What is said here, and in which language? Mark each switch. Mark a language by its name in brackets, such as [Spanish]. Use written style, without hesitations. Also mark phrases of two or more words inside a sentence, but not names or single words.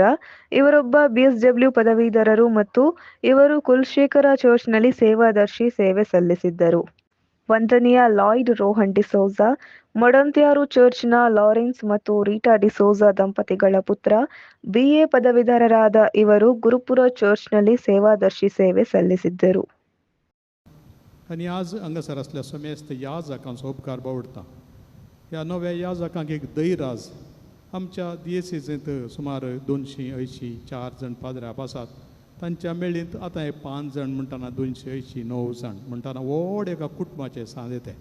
[Kannada] ಇವರೊಬ್ಬ ಬಿಎಸ್ಡಬ್ಲ್ಯೂ ಪದವೀಧರರು ಮತ್ತು ಇವರು ಕುಲಶೇಖರ ಚರ್ಚ್ನಲ್ಲಿ ಸೇವಾದರ್ಶಿ ಸೇವೆ ಸಲ್ಲಿಸಿದ್ದರು. ವಂದನೀಯ ಲಾಯ್ಡ್ ರೋಹನ್ ಡಿಸೋಜ, ಮೊಡಂತ್ಯಾರು ಚರ್ಚ್ನ ಲಾರೆನ್ಸ್ ಮತ್ತು ರೀಟಾ ಡಿಸೋಜ ದಂಪತಿಗಳ ಪುತ್ರ. ಬಿಎ ಪದವೀಧರರಾದ ಇವರು ಗುರುಪುರ ಚರ್ಚ್ನಲ್ಲಿ ಸೇವಾದರ್ಶಿ ಸೇವೆ ಸಲ್ಲಿಸಿದ್ದರು. [Konkani] आणि आज हांगासर असल्या समेस्त याजकांचो उपकार बावडटा. ह्या नव्या याजकांक एक दैराज. आमच्या दिएसीसींत सुमार 284 जण पाद्र्याप आसात. तांच्या मेळींत आतां हे 5 जण म्हणटाना 289 जण म्हणटाना व्हड एका कुटुंबाचे सांदे ते.